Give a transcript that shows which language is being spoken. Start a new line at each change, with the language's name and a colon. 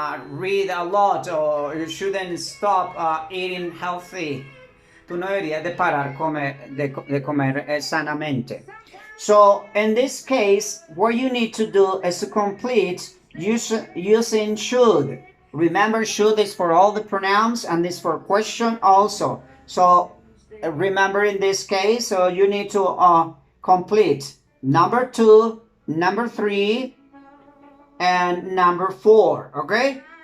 English: Read a lot, or you shouldn't stop eating healthy.
Spanish: Tú no deberías de parar de comer sanamente.
English: So in this case, what you need to do is to complete using should. Remember, should is for all the pronouns and this for question also. So remember in this case, so you need to complete number 2, number 3, and number 4, okay?